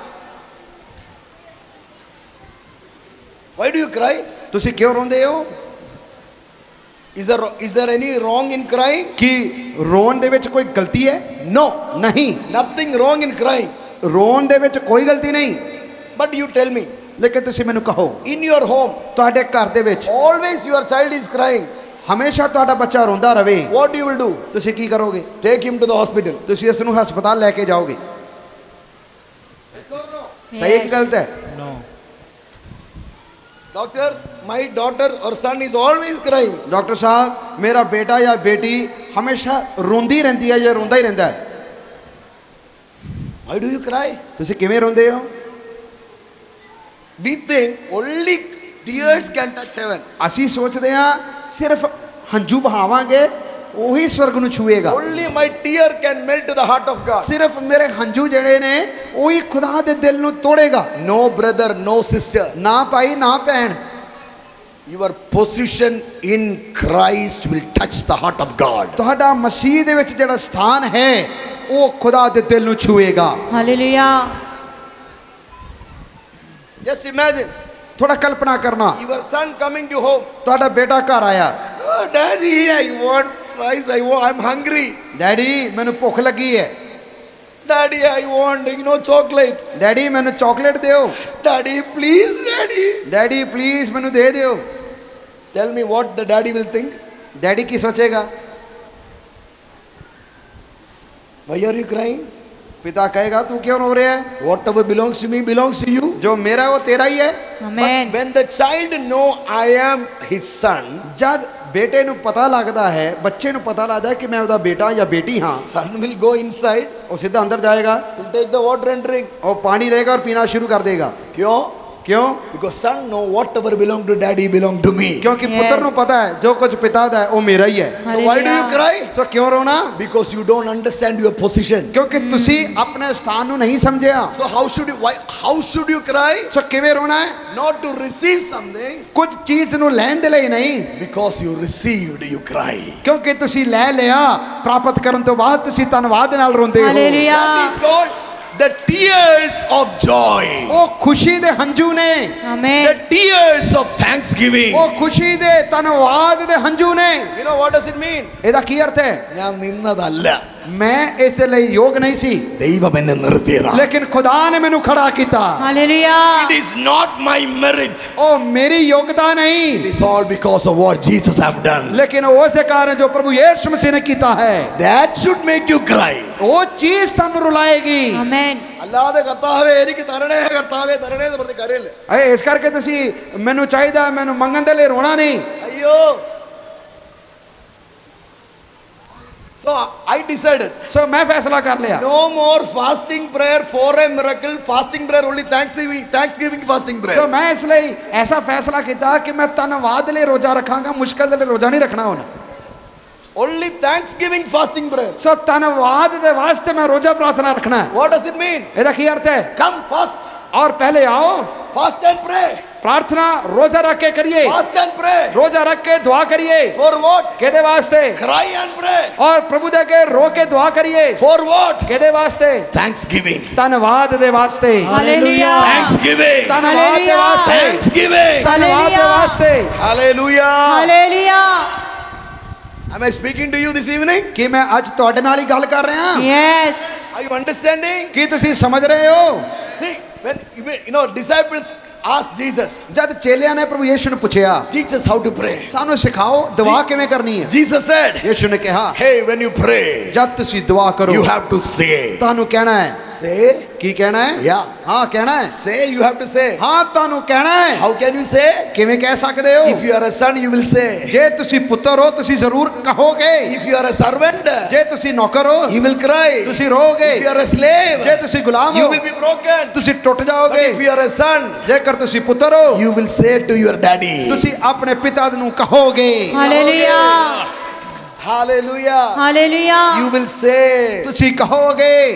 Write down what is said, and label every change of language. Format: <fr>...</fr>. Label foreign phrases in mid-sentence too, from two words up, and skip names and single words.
<en>Why do you cry?</en> <pa>ਤੁਸੀਂ ਕਿਉਂ ਰੋਂਦੇ ਹੋ?</pa> <en>Is there any wrong in crying?</en> <pa>ਕੀ ਰੋਣ ਦੇ ਵਿੱਚ ਕੋਈ ਗਲਤੀ ਹੈ?</pa> <en>No.</en> <pa>ਨਹੀਂ,</pa> <en>Nothing wrong in crying.</en> <pa>ਰੋਣ ਦੇ ਵਿੱਚ ਕੋਈ ਗਲਤੀ ਨਹੀਂ।</pa> <en>But you tell me,</en> <pa>ਲੇਕਿਨ ਤੁਸੀਂ ਮੈਨੂੰ ਕਹੋ,</pa> <en>in your home,</en> <pa>ਤੁਹਾਡੇ ਘਰ ਦੇ ਵਿੱਚ</pa> <en>always your child is crying.</en> <pa>ਹਮੇਸ਼ਾ ਤੁਹਾਡਾ ਬੱਚਾ ਰੋਂਦਾ ਰਵੇ,</pa> <en>What you will do?</en> <pa>ਤੁਸੀਂ ਕੀ ਕਰੋਗੇ?</pa> <en>Take him to the hospital.</en> <pa>ਤੁਸੀਂ ਇਸ ਨੂੰ ਹਸਪਤਾਲ ਲੈ ਕੇ ਜਾਓਗੇ। ਸਹੀ ਹੈ ਕਿ ਗਲਤ ਹੈ?</pa> <en>Doctor, my daughter or son is always crying.</en> <pa>ਡਾਕਟਰ ਸਾਹਿਬ, ਮੇਰਾ ਬੇਟਾ ਜਾਂ ਬੇਟੀ ਹਮੇਸ਼ਾ ਰੋਂਦੀ ਰਹਿੰਦੀ ਹੈ ਜਾਂ ਰੋਂਦਾ ਹੀ ਰਹਿੰਦਾ ਹੈ।</pa> <en>Why do you cry?</en> <pa>ਤੁਸੀਂ ਕਿਵੇਂ ਰੋਂਦੇ ਹੋ?</pa> <en>We think only tears can touch heaven.</en> <pa>ਅਸੀਂ ਸੋਚਦੇ ਹਾਂ ਸਿਰਫ ਹੰਝੂ ਬਹਾਵਾਂਗੇ ਉਹੀ ਸਵਰਗ ਨੂੰ ਛੂਏਗਾ।</pa> <en>Only my tear can melt to the heart of God.</en> <pa>ਸਿਰਫ ਮੇਰੇ ਹੰਝੂ ਜਿਹੜੇ ਨੇ ਉਹੀ ਖੁਦਾ ਦੇ ਦਿਲ ਨੂੰ ਤੋੜੇਗਾ।</pa> <en>No brother, no sister.</en> <pa>ਨਾ ਭਾਈ ਨਾ ਭੈਣ,</pa> <en>Your position in Christ will touch the heart of God.</en> <pa>ਤੁਹਾਡਾ ਮਸੀਹ ਦੇ ਵਿੱਚ ਜਿਹੜਾ ਸਥਾਨ ਹੈ ਉਹ ਖੁਦਾ ਦੇ ਦਿਲ ਨੂੰ ਛੂਏਗਾ। हालेलुया।</pa> <en>Just imagine</en> <pa>ਥੋੜਾ ਕਲਪਨਾ ਕਰਨਾ,</pa> <en>your son coming to home.</en> <pa>ਤੁਹਾਡਾ ਬੇਟਾ ਘਰ ਆਇਆ,</pa> <en>Oh, Daddy, I want fries. I'm hungry.</en> <pa>ਡੈਡੀ ਮੈਨੂੰ ਭੁੱਖ ਲੱਗੀ ਹੈ,</pa> <en>Daddy, I want chocolate.</en> <pa>ਡੈਡੀ ਮੈਨੂੰ ਚਾਕਲੇਟ ਦਿਓ,</pa> <en>Daddy, please, Daddy.</en> <pa>ਡੈਡੀ ਪਲੀਜ਼ ਮੈਨੂੰ ਦੇ ਦਿਓ।</pa> <en>Tell me what the daddy will think.</en> <pa>ਡੈਡੀ ਕੀ ਸੋਚੇਗਾ?</pa> <en>Why are you crying?</en> <pa>ਪਿਤਾ ਕਹੇਗਾ ਤੂੰ ਕਿਉਂ ਰੋ ਰਿਹਾ ਹੈ?</pa> <en>Whatever belongs to me belongs to you.</en> <pa>ਜੋ ਮੇਰਾ ਉਹ ਤੇਰਾ ਹੀ ਹੈ। आमेन।</pa> <en>But when the child know I am his son,</en> <pa>ਜਦ ਬੇਟੇ ਨੂੰ ਪਤਾ ਲੱਗਦਾ ਹੈ, ਬੱਚੇ ਨੂੰ ਪਤਾ ਲੱਗਦਾ ਹੈ ਕਿ ਮੈਂ ਉਹਦਾ ਬੇਟਾ ਜਾਂ ਬੇਟੀ ਹਾਂ,</pa> <en>son will go inside,</en> <pa>ਉਹ ਸਿੱਧਾ ਅੰਦਰ ਜਾਏਗਾ,</pa> <en>will take the water and drink.</en> <pa>ਉਹ ਪਾਣੀ ਲਏਗਾ ਔਰ ਪੀਣਾ ਸ਼ੁਰੂ ਕਰ ਦੇਗਾ। Kyo? ਕਿਉਂ?</pa> <en>Because son know whatever belong to daddy belong to me.</en> <pa>ਕਿਉਂਕਿ</pa> <en>Yes.</en> <pa>ਪੁੱਤਰ ਨੂੰ ਪਤਾ ਹੈ ਜੋ ਕੁਝ ਪਿਤਾ ਦਾ ਹੈ ਉਹ ਮੇਰਾ ਹੀ ਹੈ।</pa> <en>So why do you cry?</en> <pa>ਸੋ ਕਿਉਂ ਰੋਣਾ?</pa> <en>Because you don't understand your position.</en> <pa>ਕਿਉਂਕਿ ਤੁਸੀਂ ਆਪਣੇ ਸਥਾਨ ਨੂੰ ਨਹੀਂ ਸਮਝਿਆ।</pa> <en>So how should you cry?</en> <pa>ਸੋ ਕਿਵੇਂ ਰੋਣਾ ਹੈ?</pa> <en>Not to receive something.</en> <pa>ਕੁਝ ਚੀਜ਼ ਨੂੰ ਲੈਣ ਦੇ ਲਈ ਨਹੀਂ,</pa> <en>Because you received, you cry.</en> <pa>ਕਿਉਂਕਿ ਤੁਸੀਂ ਲੈ ਲਿਆ, ਪ੍ਰਾਪਤ ਕਰਨ ਤੋਂ ਬਾਅਦ ਤੁਸੀਂ ਧੰਨਵਾਦ ਨਾਲ ਰੋਂਦੇ ਹੋ। हालेलुया।</pa> <en>That is called the tears of joy.</en> <pa>ਉਹ ਖੁਸ਼ੀ ਦੇ ਹੰਝੂ ਨੇ, आमेन।</pa> <en>The tears of thanksgiving.</en> <pa>ਉਹ ਖੁਸ਼ੀ ਦੇ ਧੰਨਵਾਦ ਦੇ ਹੰਝੂ ਨੇ।</pa> <en>You know what does it mean?</en> <pa>ਇਹਦਾ ਕੀ ਅਰਥ ਹੈ?</pa> <ml>ഞാൻ നിന്നതല്ല.</ml> <pa>ਮੈਂ ਇਸ ਦੇ ਲਈ ਯੋਗ ਨਹੀਂ ਸੀ</pa> <ml>ദൈവം എന്നെ നിർത്തിയതാണ്.</ml> <pa>ਲੇਕਿਨ ਖੁਦਾ ਨੇ ਮੈਨੂੰ ਖੜ੍ਹਾ ਕੀਤਾ हालेलुया।</pa> <en>It is not my merit.</en> <pa>ਉਹ ਮੇਰੀ ਯੋਗਤਾ</pa> <en>It</en> <pa>ਨਹੀਂ</pa> <en>is all because of what Jesus have done.</en> <pa>लेकिन ਉਸ ਦੇ ਕਾਰਨ ਜੋ ਪ੍ਰਭੂ ਯਿਸੂ ਮਸੀਹ ਨੇ ਕੀਤਾ ਹੈ</pa> <en>That should make you cry.</en> <pa>ਉਹ ਚੀਜ਼ ਤੁਹਾਨੂੰ ਰੁਲਾਏਗੀ आमेन।</pa> <ml>അല്ലാതെ കർത്താവേ എനിക്ക് തരണേ കർത്താവേ തരണേ എന്ന് പറഞ്ഞ് കരയില്ല.</ml> <pa>ਇਸ ਕਰਕੇ ਤੁਸੀਂ ਮੈਨੂੰ ਚਾਹੀਦਾ ਮੈਨੂੰ ਮੰਗਣ ਦੇ ਲਈ ਰੋਣਾ ਨਹੀਂ</pa> <ml>അയ്യോ.</ml> <en>So I decided</en> <pa>ਸੋ ਮੈਂ ਫੈਸਲਾ ਕਰ ਲਿਆ</pa> <en>no more fasting prayer for a miracle. Fasting prayer only thanksgiving fasting</en> <pa>ਸੋ</pa> <en>prayer.</en> <pa>ਮੈਂ ਇਸ ਲਈ ਐਸਾ ਫੈਸਲਾ ਕੀਤਾ ਕਿ ਮੈਂ ਧੰਨਵਾਦ ਲਈ ਰੋਜ਼ਾ ਰੱਖਾਂਗਾ ਮੁਸ਼ਕਲ ਦੇ ਲਈ ਰੋਜ਼ਾ ਨਹੀਂ ਰੱਖਣਾ ਹੁਣ</pa> <en>Only thanksgiving fasting prayer.</en> <pa>ਸੋ ਧੰਨਵਾਦ ਦੇ ਵਾਸਤੇ ਮੈਂ ਰੋਜ਼ਾ ਪ੍ਰਾਰਥਨਾ ਰੱਖਣਾ ਹੈ</pa> <en>What does it mean?</en> <pa>ਇਹਦਾ ਕੀ ਅਰਥ ਹੈ</pa> <en>Come fast.</en> <hi>और पहले आओ</hi> <en>Fast and pray.</en> <hi>प्रार्थना रोजा रख के करिए</hi> <en>Fast and pray.</en> <hi>रोजा रख के दुआ करिए</hi> <en>For what?</en> <pa>ਕੇਦੇ ਵਾਸਤੇ</pa> <en>Cry and pray.</en> <hi>और प्रभु दे के रो के दुआ करिए</hi> <en>For what?</en> <pa>ਕੇਦੇ ਵਾਸਤੇ</pa> <en>Thanksgiving.</en> <pa>ਧੰਨਵਾਦ ਦੇ ਵਾਸਤੇ हालेलुया।</pa> <en>Thanksgiving.</en> <pa>ਧੰਨਵਾਦ ਦੇ हालेलुया। वास्ते</pa> <en>Thanksgiving.</en> <pa>ਧੰਨਵਾਦ ਦੇ हालेलुया। वास्ते</pa> <en>Hallelujah.</en> <pa>हालेलुया।</pa> <en>Am I speaking to you this evening?</en> <pa>ਕਿ ਮੈਂ ਅੱਜ ਤੁਹਾਡੇ ਨਾਲ ਹੀ ਗੱਲ ਕਰ ਰਿਹਾ यस।</pa> <en>Are you understanding?</en> <pa>ਕੀ ਤੁਸੀਂ ਸਮਝ ਰਹੇ ਹੋ</pa> <en>See, when disciples asked Jesus,</en> <pa>ਜਦ ਚੇਲਿਆਂ ਨੇ ਪ੍ਰਭੂ ਯਿਸੂ ਨੂੰ ਪੁੱਛਿਆ</pa> <en>teach us how to pray.</en> <pa>ਸਾਨੂੰ ਸਿਖਾਓ ਦੁਆ ਕਿਵੇਂ ਕਰਨੀ ਹੈ</pa> <en>Jesus said,</en> <pa>ਯਿਸੂ ਨੇ ਕਿਹਾ</pa> <en>hey, when you pray,</en> <pa>ਜਦ ਤੁਸੀਂ ਦੁਆ ਕਰੋ</pa> <en>you have to say.</en> <pa>ਤੁਹਾਨੂੰ ਕਹਿਣਾ ਹੈ</pa> <en>Say?</en> <pa>ਕੀ ਕਹਿਣਾ ਹੈ</pa> <en>Yeah.</en> <pa>ਹਾਂ ਕਹਿਣਾ ਹੈ</pa> <en>Say, you have to say.</en> <pa>ਹਾਂ ਤੁਹਾਨੂੰ ਕਹਿਣਾ ਹੈ</pa> <en>How can you say?</en> <pa>ਕਿਵੇਂ ਕਹਿ ਸਕਦੇ ਹੋ</pa> <en>If you are a son, you will say.</en> <pa>ਜੇ ਤੁਸੀਂ ਪੁੱਤਰ ਹੋ ਤੁਸੀਂ ਜ਼ਰੂਰ ਕਹੋਗੇ</pa> <en>If you are a servant,</en> <pa>ਜੇ ਤੁਸੀਂ ਨੌਕਰ ਹੋ</pa> <en>you will cry.</en> <pa>ਤੁਸੀਂ ਰੋਗੇ</pa> <en>If you are a slave,</en> <pa>ਜੇ ਤੁਸੀਂ ਗੁਲਾਮ</pa> <en>you</en> <pa>ਹੋ</pa> <en>will be broken.</en> <pa>ਤੁਸੀਂ ਟੁੱਟ</pa> <en>But</en> <pa>ਜਾਓਗੇ</pa> <en>if you are a son,</en> <pa>ਜੇਕਰ ਤੁਸੀਂ ਪੁੱਤਰ ਹੋ</pa> <en>you will say to your daddy.</en> <pa>ਤੁਸੀਂ ਆਪਣੇ ਪਿਤਾ ਨੂੰ ਕਹੋਗੇ हालेलुया।</pa> <en>Hallelujah.</en> <pa>हालेलुया।</pa> <en>You will say.</en> <pa>ਤੁਸੀਂ ਕਹੋਗੇ</pa>